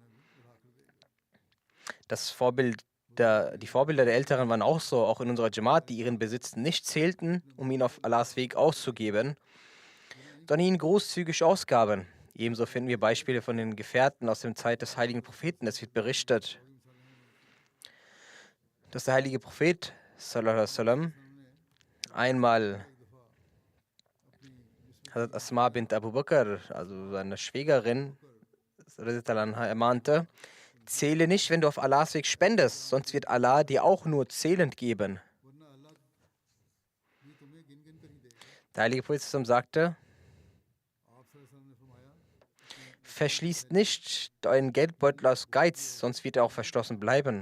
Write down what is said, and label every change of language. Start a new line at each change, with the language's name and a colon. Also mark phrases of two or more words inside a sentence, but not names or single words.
German: Die Vorbilder der Älteren waren auch so, auch in unserer Jamaat, die ihren Besitz nicht zählten, um ihn auf Allahs Weg auszugeben, sondern ihn großzügig ausgaben. Ebenso finden wir Beispiele von den Gefährten aus der Zeit des heiligen Propheten. Es wird berichtet, dass der heilige Prophet
Arabic: صلى الله عليه وسلم
German: einmal Hazrat Asma bint Abu Bakr, also seine Schwägerin, ermahnte: Zähle nicht, wenn du auf Allahs Weg spendest, sonst wird Allah dir auch nur zählend geben. Der heilige Prophet sagte: Verschließt nicht deinen Geldbeutel aus Geiz, sonst wird er auch verschlossen bleiben.